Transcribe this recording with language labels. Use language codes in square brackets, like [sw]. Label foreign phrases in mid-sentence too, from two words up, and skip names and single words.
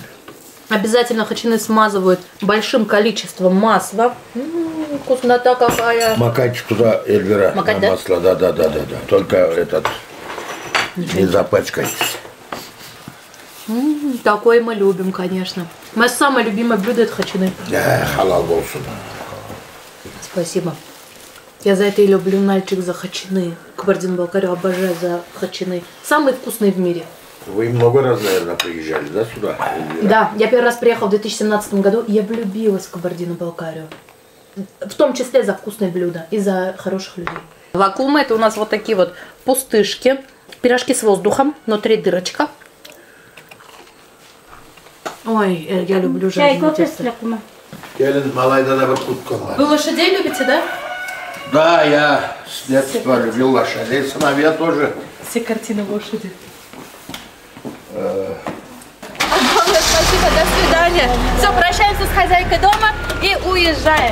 [ru] Обязательно хачины смазывают большим количеством масла. Вкуснота какая. Макать туда, Эльвира, Макать, на да? масло. Да. Только этот, не запачкайтесь. Такой мы любим, конечно. Мое самое любимое блюдо — это хачины. [krc] Халал болсун. [ru] Спасибо. Я за это и люблю Нальчик, за хачины. Кабардино-Балкарию обожаю за хачины. Самые вкусные в мире. Вы много раз, наверное, приезжали, да, сюда? Да, я первый раз приехала в 2017 году, и я влюбилась в Кабардино-Балкарию. В том числе за вкусные блюда и за хороших людей. Лакумы — это у нас вот такие вот пустышки. Пирожки с воздухом, внутри дырочка. Ой, я люблю Чай, жареное кофе тесто. с лакума. Келин Малайда на Баркуткова. Вы лошадей любите, да? Да, я с детства любил лошадей, сыновья тоже. Все картины лошади. Огромное спасибо, до свидания. Все, прощаемся с хозяйкой дома и уезжаем.